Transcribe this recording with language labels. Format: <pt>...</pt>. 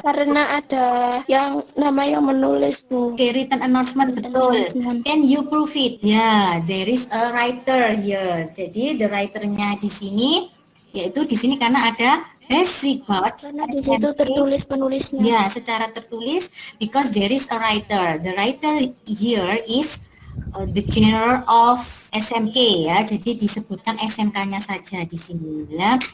<id>Karena ada nama yang menulis, Bu.</id> <en>Okay, written announcement</en> <id>betul.</id> <en>Can you prove it? Ya, there is a writer here.</en> <id>Jadi the writernya di sini, yaitu di sini karena ada best regards. Karena di situ tertulis penulisnya. Ya, secara tertulis</id> <en>because there is a writer. The writer here is the general of SMK ya.</en> <id>Jadi disebutkan SMK-nya saja di sini ya.</id>